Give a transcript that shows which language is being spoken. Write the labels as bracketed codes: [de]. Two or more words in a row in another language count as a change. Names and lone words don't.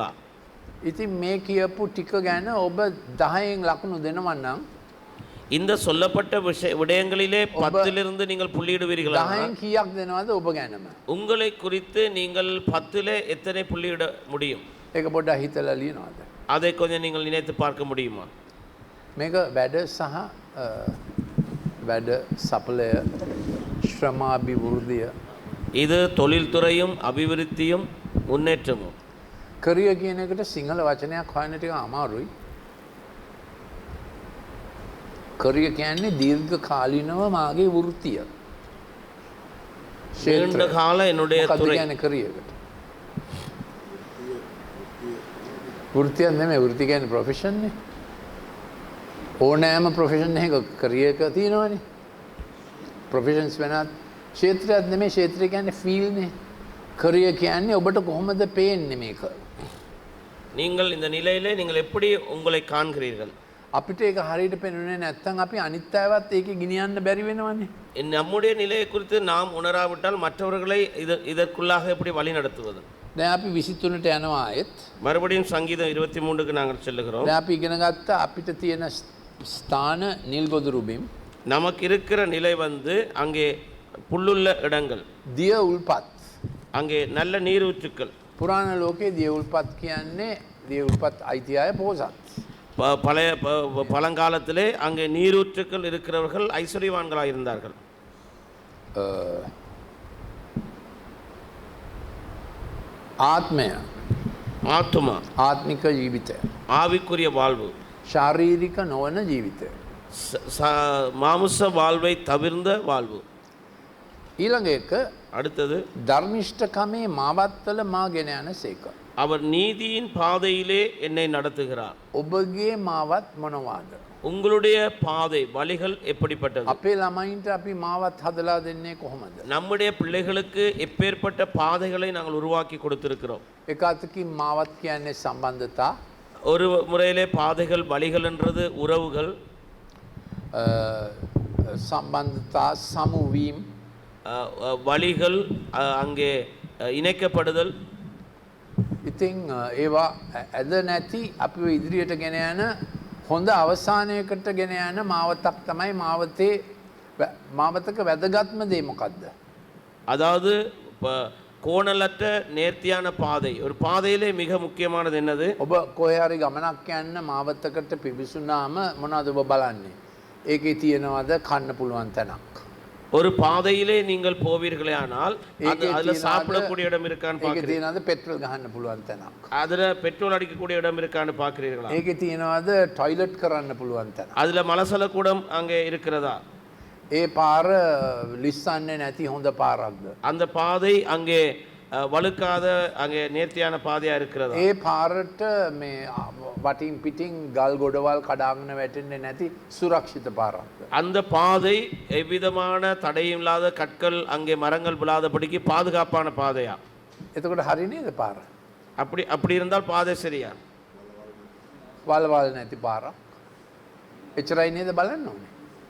[si] ඉතින් මේ කියපු ටික ගැන ඔබ 10න් ලකුණු දෙනවා නම් [ta] இந்த சொல்லப்பட்ட விடயங்களிலே 10லிருந்து நீங்கள் புள்ளியிடுவீர்களா? [si] 10න් කීයක් දෙනවද ඔබ ගැනම? [ta] உங்களை குறித்து நீங்கள் 10லே எத்தனை புள்ளியிட முடியும்? [si] ඒක පොඩ්ඩක් හිතලා ලියනවද? [ta] அதை கொஞ்சம் நீங்கள் நினைத்து பார்க்க முடியுமா? [si] මේක වැඩ සහ වැඩ සඵලය ශ්‍රමාභිවෘද්ධිය [ta] இது தொழில்துறையும் அபிவிருத்தியும் முன்னேற்றமும். [si] කරිය කියන එකට සිංහල වචනයක් හොයන්න ටික අමාරුයි. කරිය කියන්නේ දීර්ඝ කාලීනව මාගේ වෘත්තිය. [ta] நீண்ட கால என்னுடைய [si] මොකක්ද [ta] துறை. [si] කියන්නේ කරියකට? වෘත්තියක් නෙමෙයි වෘත්ති කියන්නේ ප්‍රොෆෙෂන් නේ. ඕනෑම ප්‍රොෆෙෂන් එකක කරියක තියෙනවනේ. ප්‍රොෆෙෂන්ස් වෙනත් ක්ෂේත්‍රයක් නෙමෙයි ක්ෂේත්‍රය කියන්නේ ෆීල්ඩ් නේ. කරිය කියන්නේ ඔබට කොහොමද පේන්නේ මේක? [ta] நீங்கள் இந்த நிலையிலே நீங்கள் எப்படி உங்களை காண்கிறீர்கள்? [si] අපිට ඒක හරියට පේන්නේ නැත්නම් අපි අනිත් අයවත් ඒකේ ගෙනියන්න බැරි වෙනවනේ. [ta] நம்முடைய நிலையை குறித்து நாம் உணராவிட்டால் மற்றவர்களை இதற்குள்ளாக எப்படி வழி நடத்துவது? [si] දැන් අපි 23ට යනවා ආයෙත්. [ta] மறுபடியும் சங்கீதம் 23க்கு நாங்கள் செல்லுகிறோம். [si] දැන් අපි ඉගෙන ගත්ත අපිට තියෙන ස්ථාන නිල් ගොදුරු බිම්. [ta] நமக்கு இருக்கிற நிலை அங்கே புல்லுள்ள இடங்கள். [si] දිය උල්පත්. [ta] அங்கே நல்ல நீரூற்றுக்கள். [si] පුරාණ ලෝකයේ දිය උල්පත් කියන්නේ දිය උල්පත් අයිතිය පොහොසත්. [ta] பழைய பழங்காலத்திலே அங்கே நீரூற்றுக்கள் இருக்கிறவர்கள் ஐஸ்வர்யவான்களாக இருந்தார்கள். [si] ආත්මය [ta] ஆத்துமா [si] ආත්මික ජීවිතය [ta] ஆவிக்குரிய வாழ்வு [si] ශාරීරික නොවන ජීවිතය [ta] மாமிச வாழ்வை தவிர்ந்த வாழ்வு. [si] ඊළඟ එක [ta] அடுத்தது [si] ධර්මිෂ්ඨකමේ මාවත්වල මා ගෙන යන සේක. [ta] அவர் நீதியின் பாதையிலே என்னை நடத்துகிறார். [si] ඔබගේ මාවත් මොනවාද? [ta] உங்களுடைய பாதை வழிகள் எப்படிப்பட்டது? [si] අපේ ළමයින්ට අපි මාවත් හදලා දෙන්නේ කොහොමද? [ta] நம்முடைய பிள்ளைகளுக்கு எப்பேற்பட்ட பாதைகளை நாங்கள் உருவாக்கி கொடுத்திருக்கிறோம். [si] එක අතකින් මාවත් කියන්නේ සම්බන්ධතා. [ta] ஒரு முறையிலே பாதைகள் வழிகள் என்றது உறவுகள். [si] සම්බන්ධතා සමුවීම් [ta] வழிகள் அங்கே இணைக்கப்படுதல். [si] ඉතින් ඒවා ඇද නැති අපිව ඉදිරියට ගෙන යන හොඳ අවසානයකට ගෙන යන මාවතක් තමයි මාවතක වැදගත්ම දේ මොකක්ද? [ta] அதாவது கோணலற்ற நேர்த்தியான பாதை. ஒரு பாதையிலே மிக முக்கியமானது என்னது? [si] ඔබ කොහේ හරි ගමනක් යන්න මාවතකට පිවිසුනාම මොනවද ඔබ බලන්නේ? ඒකේ තියෙනවද කන්න පුළුවන් තැනක්? [ta] ஒரு பாதையிலே நீங்கள் போவீர்களே ஆனால் அதுல சாப்பிடக்கூடிய இடம் இருக்கான்னு [si] ඒකේ [ta] பாக்குறீங்க. [si] තියෙනවද පෙට්‍රල් ගහන්න පුළුවන් තැනක්? [ta] அதுல பெட்ரோல் அடிக்கக்கூடிய இடம் இருக்கான்னு பாக்குறீர்களா? [si] ඒකේ තියෙනවද টয়ලට් කරන්න පුළුවන් තැනක්? [ta] அதுல மலசல கூடம் அங்கே இருக்கிறதா? [si] ඒ පාර ලිස්සන්නේ නැති හොඳ පාරක්ද? [ta] அந்த பாதை அங்கே வழுக்காத அங்கே நேர்த்தியான பாதையா இருக்கிறதா? [si] ඒ පාරට මේ වටින් පිටින් ගල් ගොඩවල් කඩාගෙන වැටෙන්නේ නැති සුරක්ෂිත පාරක්ද? [ta] அந்த பாதை எவ்விதமான தடையும் இல்லாத கற்கள் அங்கே மரங்கள் விழாதபடிக்கு பாதுகாப்பான பாதையா? [si] එතකොට හරි නේද පාර? [ta] அப்படி இருந்தால் பாதை சரியா? [si] වලවල් නැති පාරක්. එච්චරයි නේද බලන්න ඕනේ.